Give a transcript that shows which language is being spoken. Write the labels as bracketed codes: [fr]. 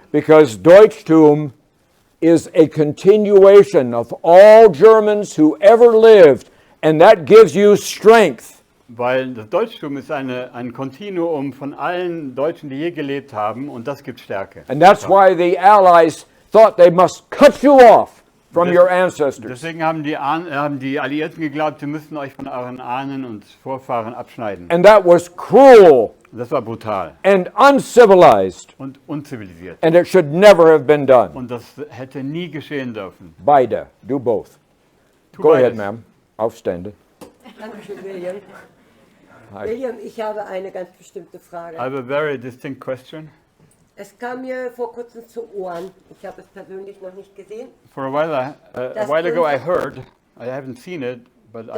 [en] because Deutschtum is a continuation of all Germans who ever lived, and that gives you strength. [de] weil das Deutschtum ist ein Kontinuum von allen Deutschen, die je gelebt haben, und das gibt Stärke. [en] And that's why the Allies thought they must cut you off from your ancestors. [de] Deswegen haben die Alliierten geglaubt, sie müssten euch von euren Ahnen und Vorfahren abschneiden. [en] And that was cruel [de] Das war brutal [en] and uncivilized, [de] und unzivilisiert. [en] and it should never have been done. [de] Und das hätte nie geschehen dürfen. Beide, [en] do both. [de] Tu [en] Go ahead, [de] beides. [en] ma'am. [de] Aufstände. Dankeschön, William. [en] Hi. [de] William, ich habe eine ganz bestimmte Frage. [en] I have a very distinct question. [de] Es kam mir vor kurzem zu Ohren, ich habe es persönlich noch nicht gesehen, [en] For a while ago I heard, I haven't seen it, but I